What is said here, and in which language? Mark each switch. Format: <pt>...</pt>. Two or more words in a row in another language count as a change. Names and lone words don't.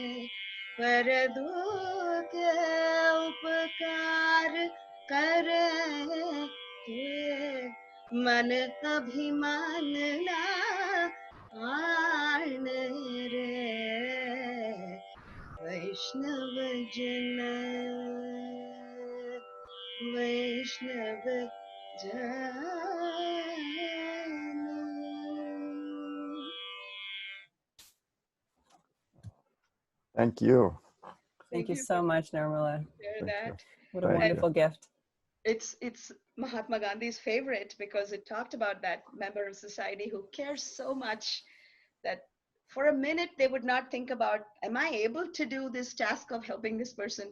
<gu>પર દુખ ઉપકાર કરે તોએ મન અભિમાન લાને રે। વૈષ્ણવ જન વૈષ્ણવ જન।</gu> <en>Thank you. Thank you so much, Nirmala. Share Thank you. that. What a Thank you. wonderful gift. It's Mahatma Gandhi's favorite because it talked about that member of society who cares so much that for a minute they would not think about, am I able to do this task of helping this person?</en>